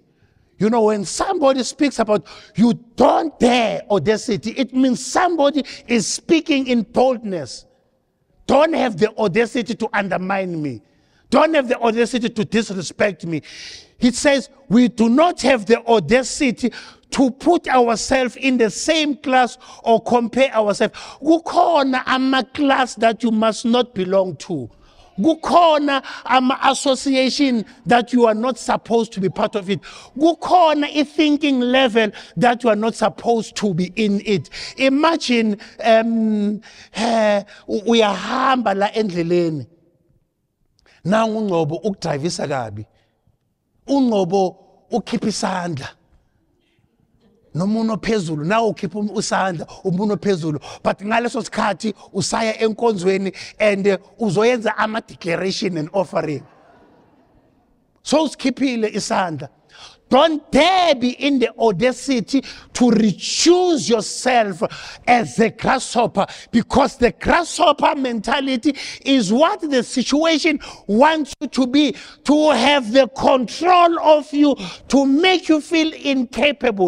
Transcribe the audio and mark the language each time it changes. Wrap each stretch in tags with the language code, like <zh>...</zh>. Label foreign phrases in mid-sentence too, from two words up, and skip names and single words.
<en>You know, when somebody speaks about you don't dare audacity, it means somebody is speaking in boldness. Don't have the audacity to undermine me. Don't have the audacity to disrespect me. It says we do not have the audacity to put ourselves in the same class or compare ourselves.</en> <zu>Kukhona ama-class</zu> <en>that you must not belong to.</en> <zu>Kukhona ama-association</zu> <en>that you are not supposed to be part of it. Kukhona a thinking level that you are not supposed to be in it.</en> <zu>Imagine uyahamba la endleleni. Nangu Ngcobo ukudrivisa kabi. uNgcobo ukhipha isandla. Nomuno phezulu nawe ukhipha usandla umuno phezulu but ngaleso sikhathi usaya enkonzweni and uzoyenza ama</zu> <en>declaration and offering.</en> <zu>So usikhiphile isandla.</zu> <en>Don't dare be in the audacity to reduce yourself as a grasshopper, because the grasshopper mentality is what the situation wants you to be, to have the control of you, to make you feel incapable.</en>